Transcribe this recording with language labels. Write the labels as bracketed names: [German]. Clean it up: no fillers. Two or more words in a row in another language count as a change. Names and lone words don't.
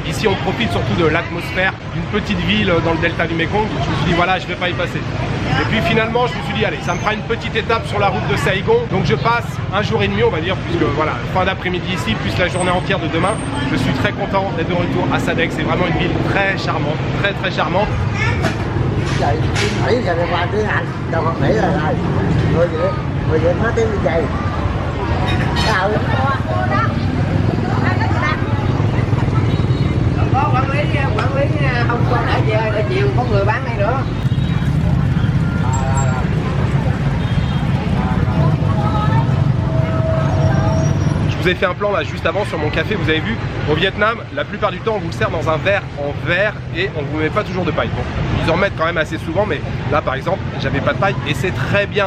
[French] Ici on profite surtout de l'atmosphère d'une petite ville dans le delta du Mekong. Je me suis dit voilà, je ne vais pas y passer. Et puis finalement je me suis dit allez, ça me fera une petite étape sur la route de Saigon. Donc je passe 1 jour et demi on va dire, puisque voilà, fin d'après-midi ici, plus la journée entière de demain. Je suis très content d'être de retour à Sadek, c'est vraiment une ville très charmante, très très charmante. [Vietnamese] Có quản lý không có ở chiều có người bán đây nữa. [French] Je vous ai fait un plan là juste avant sur mon café, vous avez vu, au Vietnam, la plupart du temps on vous le sert dans un verre en verre et on ne vous met pas toujours de paille. Bon, ils en mettent quand même assez souvent, mais là par exemple, j'avais pas de paille et c'est très bien.